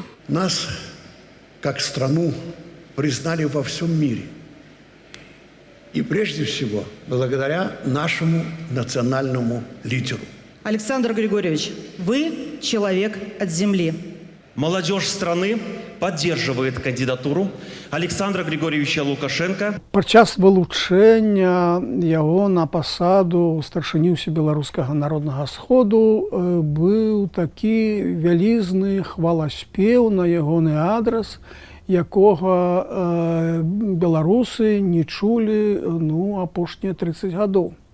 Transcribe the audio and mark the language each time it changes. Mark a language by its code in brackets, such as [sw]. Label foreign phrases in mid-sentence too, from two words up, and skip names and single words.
[ru] Нас, как страну, признали во всем мире. И прежде всего, благодаря нашему национальному лидеру. Александр Григорьевич, вы человек от земли. Молодежь страны поддерживает кандидатуру Александра Григорьевича Лукашенко. [be] Падчас вылучэння яго на пасаду старшыні Усебеларускага народнага сходу быў такі вялізны хваласпеў на ягоны адрас, якога беларусы не чулі апошнія 30 гадоў.